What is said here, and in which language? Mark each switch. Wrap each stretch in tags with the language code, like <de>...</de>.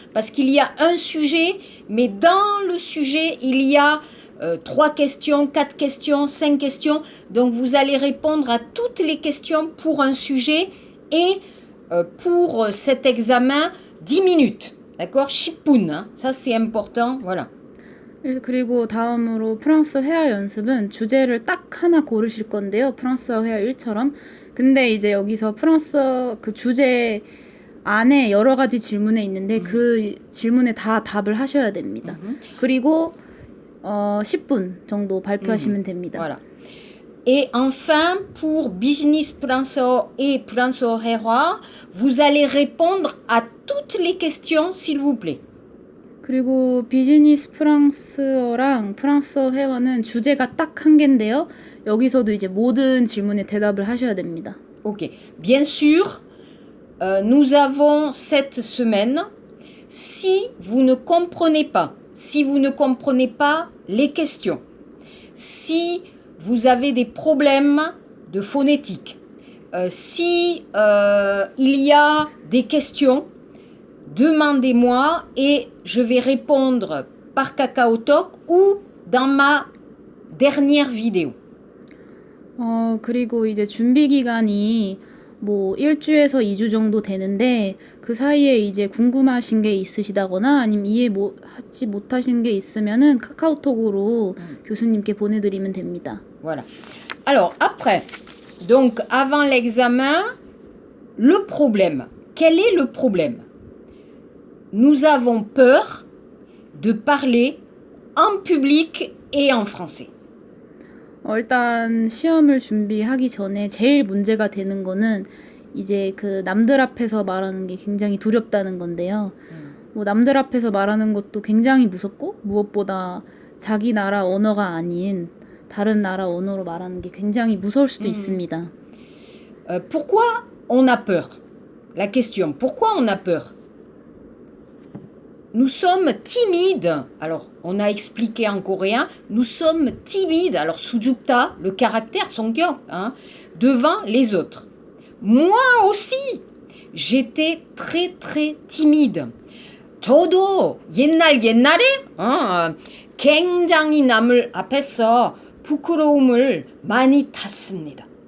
<fr>Parce qu'il y a un sujet, mais dans le sujet, il y a 3 questions, 4 questions, 5 questions, donc vous allez répondre à toutes les questions pour un sujet, et pour cet examen 10 minutes. D'accord? 10분. Hein? Ça, c'est important. Voilà.</fr> <ko>그리고 다음으로 프랑스 회화 연습은 주제를 딱 하나 고르실 건데요. 프랑스 회화 1처럼. 근데 이제 여기서 프랑스 그 주제 안에 여러 가지 질문이 있는데 그 질문에 다 답을 하셔야 됩니다. 그리고 10분 정도 발표하시면 됩니다.</ko> <fr>Voilà. Et enfin, pour Business Pranso et Pranso Hera, vous allez répondre à toutes les questions, s'il vous plaît.</fr> <ko>그리고 비즈니스 프랑스어랑 프랑스어 회화는 주제가 딱 한 개인데요. 여기서도 이제 모든 질문에 대답을 하셔야 됩니다.</ko> <fr>Ok. Bien sûr, nous avons cette semaine si vous ne comprenez pas, les questions, si vous avez des problèmes de phonétique, si il y a des questions, demandez-moi et je vais répondre par KakaoTalk ou dans ma dernière vidéo.</fr> <ko>그리고 이제 준비 기간이 뭐 1주에서 2주 정도 되는데 그 사이에 이제 궁금하신 게 있으시다거나 아니면 하지 못하신 게 있으면은 카카오톡으로 교수님께 보내드리면 됩니다.</ko> <fr>Voilà. Alors après, donc avant l'examen, le problème. Quel est le problème? Nous avons peur de parler en public et en français.</fr> <ko>일단 시험을 준비하기 전에 제일 문제가 되는 거는 이제 그 남들 앞에서 말하는 게 굉장히 두렵다는 건데요. 뭐 남들 앞에서 말하는 것도 굉장히 무섭고 무엇보다 자기 나라 언어가 아닌 다른 나라 언어로 말하는 게 굉장히 무서울 수도 있습니다.</ko> <fr>Pourquoi on a peur? La question, pourquoi on a peur? Nous sommes timides. Alors, on a expliqué en coréen, nous sommes timides. Alors,</fr> <ko>sujupta,</ko> <fr>le caractère,</fr> <ko>songyok,</ko> <fr>devant les autres. Moi aussi, j'étais très très timide.</fr> <ko>저도 옛날에 굉장히 남을 앞에서 부끄러움을 많이 탔습니다.</ko>